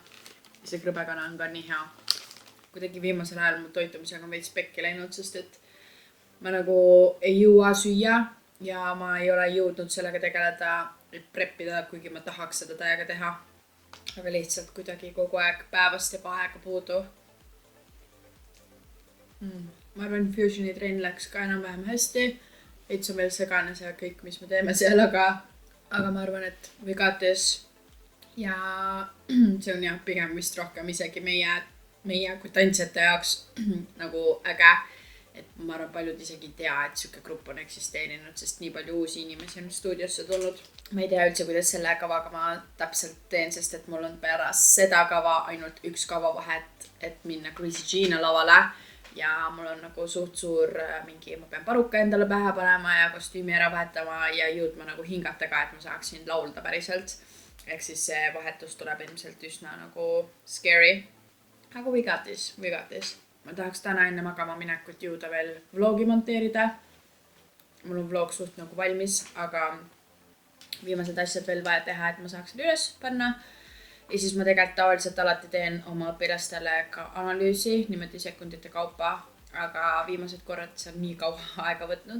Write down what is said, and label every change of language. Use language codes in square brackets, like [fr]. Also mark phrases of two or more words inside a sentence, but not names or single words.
[et] Ja see krõbekana on ka nii hea. Kuidagi viimasel ajal mu toitumisega on veits pekki läinud, sest et ma nagu ei jõua süüa ja ma ei ole jõudnud sellega tegeleda, et preppida, kuigi ma tahaks seda täiega teha. Aga lihtsalt kuidagi kogu aeg päevast jääb aega puudu. Ma arvan, Fusioni trenn läks ka enam-vähem hästi. Veits on veel segane see kõik, mis me teeme seal, aga ma arvan, et [en] we got this. [et] Ja see on jah pigem vist rohkem isegi meie kui tantsijate jaoks nagu äge. Et ma arvan, paljud isegi ei tea, et siuke grupp on eksisteerinud, sest nii palju uusi inimesi on stuudiosse tulnud. Ma ei tea üldse, kuidas selle kavaga ma täpselt teen, sest et mul on pärast seda kava ainult üks kava vahet, et minna Greasy Gina lavale. Ja mul on nagu suht suur mingi, ma pean paruka endale pähe panema ja kostüümi ära vahetama ja jõudma nagu hingata ka, et ma saaksin laulda päriselt. Ehk siis see vahetus tuleb ilmselt üsna nagu scary. [en] Aga we got this. [et] Ma tahaks täna enne magama minekut jõuda veel vlogi monteerida. Mul on vlog suht nagu valmis, aga viimased asjad veel vaja teha, et ma saaksin üles panna. Ja siis ma tegelikult tavaliselt alati teen oma õpilastele ka analüüsi, niimoodi sekundite kaupa, aga viimased korrad see on nii kaua aega võtnud.